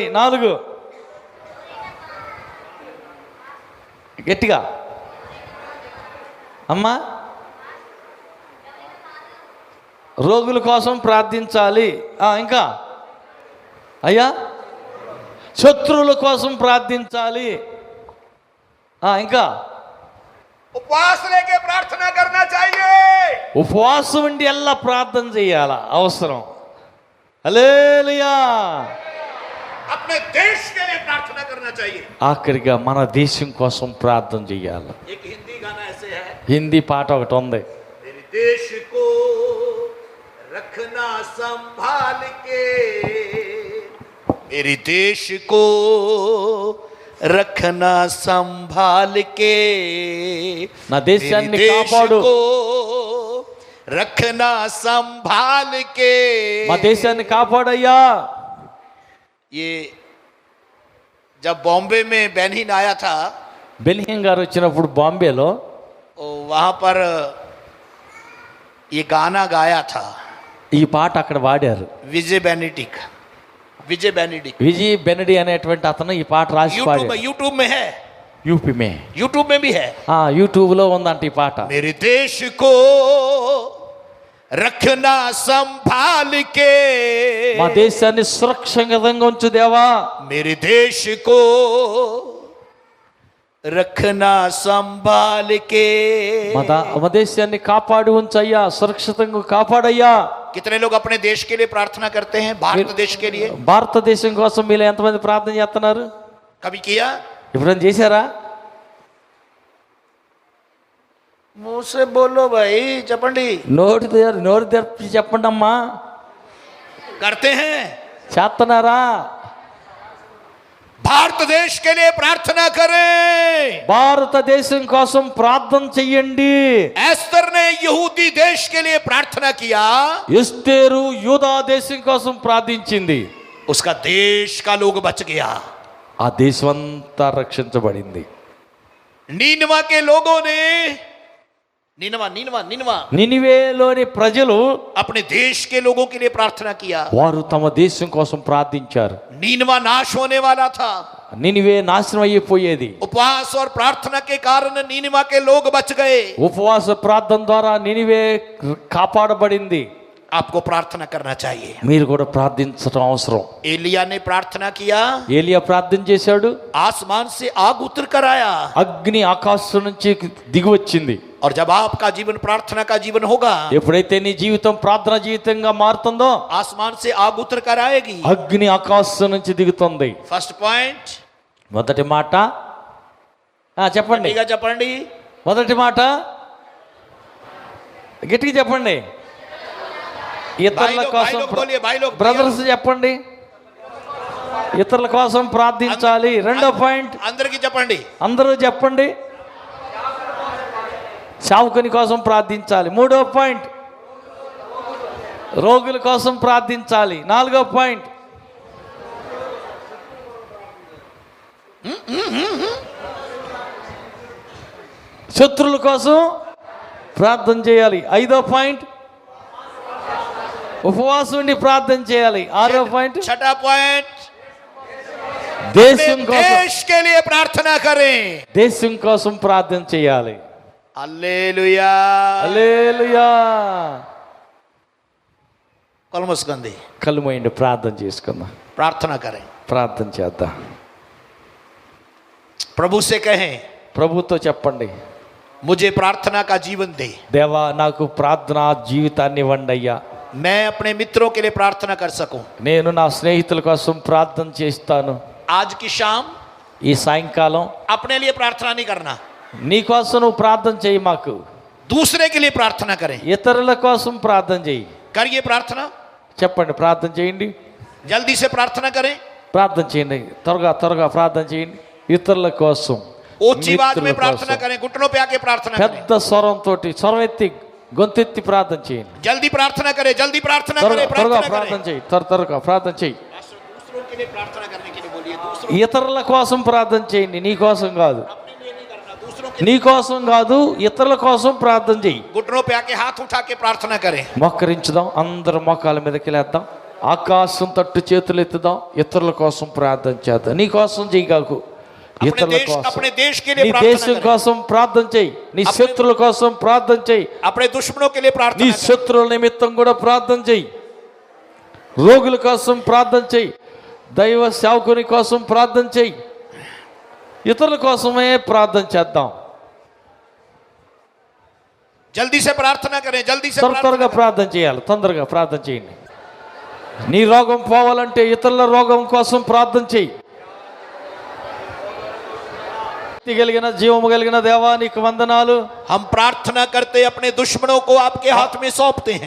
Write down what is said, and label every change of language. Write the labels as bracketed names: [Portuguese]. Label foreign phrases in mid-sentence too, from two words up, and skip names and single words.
[Telugu] 4, గట్టిగా అమ్మా, రోగుల కోసం ప్రార్థించాలి. ఇంకా అయ్యా, శత్రువుల కోసం ప్రార్థించాలి. ఇంకా [Hindi] उपवास लेके प्रार्थना करना चाहिए। [Telugu] ఉపవాసం ఉండి ఎలా ప్రార్థన చేయాల అవసరం. హల్లెలూయా. [Hindi] अपने देश के लिए प्रार्थना करना चाहिए। [Telugu] ఆఖరిగా మన దేశం కోసం ప్రార్థన చేయాలి. [Hindi] एक हिंदी गाना ऐसे है, [Telugu] హిందీ పాట ఒకటి ఉంది. [Hindi] मेरे देश को रखना संभाल के, मेरे देश को रखना संभाल के, [Telugu] నా దేశాన్ని [Hindi] मेरे देश [Telugu] కాపాడు, [Hindi] को रखना संभाल के। [Telugu] మా దేశాన్ని కాపాడయ్యా. [Hindi] ये जब बॉम्बे में बेनिन आया था, [Telugu] బెల్హిం గారు వచ్చినప్పుడు బాంబేలో [Hindi] वहां पर ये गाना गाया था [Telugu] ఈ పాట అక్కడ వాడారు. [Hindi] विजय बेनेडिक्ट, विजय बेनेडिक्ट। [Telugu] విజయ్ బెనడి అనేటువంటి అతను ఈ పాట రాసి పాడాడు. [Hindi] यूट्यूब में है, यूपी में, यूट्यूब में भी है। [Telugu] యూట్యూబ్ లో ఉందంట ఈ పాట. [Hindi] मेरे देश को रखना संभाल के, [Telugu] మా దేశాన్ని సురక్షితంగా ఉంచు దేవా. [Hindi] मेरे देश को रखना संभाल के। [Telugu] మా దేశాన్ని కాపాడు ఉంచయ్యా, సురక్షితంగా కాపాడయ్యా. [Hindi] कितने लोग अपने देश के लिए प्रार्थना करते हैं, भारत देश के लिए? [Telugu] భారతదేశం కోసం మీరు ఎంతమంది ప్రార్థన చేస్తున్నారు? [Hindi] कभी किया? [Telugu] ఎప్పుడైనా చేశారా? [Hindi] मुंह से बोलो भाई चपंडी। [Telugu] నోరు తెరిపి చెప్పండి అమ్మా. [Hindi] करते हैं। [Telugu] చేస్తున్నారా? [Hindi] भारत देश के लिए प्रार्थना करें। [Telugu] భారతదేశం కోసం ప్రార్థన చెయ్యండి. [Hindi] एस्तर ने यहूदी देश के लिए प्रार्थना किया, [Telugu] ఎస్తేరు యూదా దేశం కోసం ప్రార్థించింది. [Hindi] उसका देश का लोग बच गया। [Telugu] ఆ దేశం అంతా రక్షించబడింది. [Hindi] नीनवा के लोगों ने नीनवा [Telugu] నినివేలోని ప్రజలు [Hindi] अपने देश के लोगों के लिए प्रार्थना किया। [Telugu] వారు తమ దేశం కోసం ప్రార్థించారు. [Hindi] नीनवा नाश होने वाला था। [Telugu] నినివే నాశనం అయిపోయేది. [Hindi] उपवास और प्रार्थना के कारण नीनवा के लोग बच गए। [Telugu] ఉపవాస ప్రార్థన ద్వారా నినివే కాపాడబడింది. [Hindi] आपको प्रार्थना करना चाहिए। [Telugu] మీరు కూడా ప్రార్థించడం అవసరం. [Hindi] एलिया ने प्रार्थना किया, [Telugu] ఏలియా ప్రార్థన చేశాడు. [Hindi] आसमान से आग उतर कर आया। [Telugu] అగ్ని ఆకాశం నుంచి దిగి వచ్చింది. [Hindi] और जब आपका जीवन प्रार्थना का जीवन होगा, [Telugu] ఎప్పుడైతే నీ జీవితం ప్రార్థన జీవితంగా మారుతుందో [Hindi] आसमान से आग उतर कर आएगी। [Telugu] అగ్ని ఆకాశం నుంచి దిగుతుంది. [English] first point, [Telugu] మొదటి మాట చెప్పండి. गट्टिगा చెప్పండి। మొదటి మాట గట్టిగా చెప్పండి. ఇతరుల కోసం [Hindi] भाई लोग [Telugu] బ్రదర్స్ చెప్పండి. ఇతరుల కోసం ప్రార్థించాలి. రెండో పాయింట్ అందరికీ చెప్పండి। అందరూ చెప్పండి. సేవకుని కోసం ప్రార్థించాలి. మూడో పాయింట్ రోగుల కోసం ప్రార్థించాలి. నాలుగో పాయింట్ శత్రువుల కోసం ప్రార్థన చేయాలి. ఐదో పాయింట్ ఉపవాసం ఉండి ప్రార్థన చేయాలి. ఆరో పాయింట్ [Hindi] छठा पॉइंट, [Telugu] దేశం కోసం [Hindi] देश के लिए प्रार्थना करें। [Telugu] దేశం కోసం ప్రార్థన చేయాలి. [Hindi] हालेलुया। [Telugu] హల్లెలూయా. कलमस्कंदी కళ్ళు మూయండి, ప్రార్థన చేసుకుందాం. [Hindi] प्रार्थना करें। [Telugu] ప్రార్థన చేద్దాం. [Hindi] प्रभु से कहें, [Telugu] ప్రభుతో చెప్పండి, [Hindi] मुझे प्रार्थना का जीवन दे। [Telugu] దేవా నాకు ప్రార్థనా జీవితాన్ని ఇవ్వండి అయ్యా. [Hindi] मैं अपने मित्रों के लिए प्रार्थना कर सकूं। [Telugu] నేను నా స్నేహితుల కోసం ప్రార్థన చేస్తాను. [Hindi] आज की शाम [Telugu] ఈ సాయంకాలం [Hindi] अपने लिए प्रार्थना नहीं करना, [Telugu] నీ కోసం నువ్వు ప్రార్థన చేయి. మాకు [Hindi] दूसरे के लिए प्रार्थना करें। [Telugu] ఇతరుల కోసం ప్రార్థన చేయి. [Hindi] करिए प्रार्थना, [Telugu] చెప్పండి, ప్రార్థన చేయండి. [Hindi] जल्दी से प्रार्थना करें। [Telugu] ప్రార్థన చేయండి, త్వరగా త్వరగా ప్రార్థన చేయండి. ఇతరుల కోసం, [Hindi] ऊंची आवाज में [Telugu] మిత్రుల [Hindi] प्रार्थना [Telugu] కోసం [Hindi] करें, घुटनों पे आके प्रार्थना करें। [Telugu] పెద్ద స్వరంతో స్వరం ఎత్తి గొంతెత్తి ప్రార్థన చేయండి. [Hindi] जल्दी प्रार्थना करें, जल्दी प्रार्थना [Telugu] త్వరగా [Hindi] करें, [Telugu] త్వరగా [Hindi] प्रार्थना [Telugu] ప్రార్థన [Hindi] करें। [Telugu] చేయి. త్వరగా ప్రార్థన చేయి. [Hindi] दूसरों के लिए प्रार्थना करने के लिए बोलिए, दूसरों [Telugu] ఇతరుల కోసం ప్రార్థన చేయండి, నీ కోసం కాదు. [Hindi] अपने लिए नहीं करना, दूसरों के [Telugu] నీ కోసం కాదు, ఇతరుల కోసం ప్రార్థన చేయి. [Hindi] घुटनों पे आके हाथ उठा के प्रार्थना करें। [Telugu] మోకరించుదాం, అందరం మోకాల మీదకి లేద్దాం, ఆకాశం తట్టు చేతులు ఎత్తుదాం, ఇతరుల కోసం ప్రార్థన చేద్దాం. నీ కోసం చేయగాకు, ఇతరుల కోసం, [Hindi] अपने देश के [Telugu] నీ [Hindi] लिए प्रार्थना [Telugu] దేశం [Hindi] करें, [Telugu] కోసం ప్రార్థన చేయి. నీ శత్రువుల కోసం ప్రార్థన చేయి. [Hindi] अपने दुश्मनों के लिए [Telugu] నీ [Hindi] प्रार्थना करें। [Telugu] శత్రువుల నిమిత్తం కూడా ప్రార్థన చేయి. రోగుల కోసం ప్రార్థన చేయి. దైవ సేవకుని కోసం ప్రార్థన చేయి. ఇతరుల కోసమే ప్రార్థన చేద్దాం. [Hindi] जल्दी से प्रार्थना करें, जल्दी से प्रार्थना [Telugu] త్వరగా [Hindi] करें। [Telugu] ప్రార్థన చేయాలి. తొందరగా ప్రార్థన చేయండి. నీ రోగం పోవాలంటే ఇతరుల రోగం కోసం ప్రార్థన చేయి. కలిగిన జీవము కలిగిన దేవా నీకు వందనాలు. [Hindi] हम प्रार्थना करते अपने दुश्मनों को आपके हाथ में सौंपते हैं,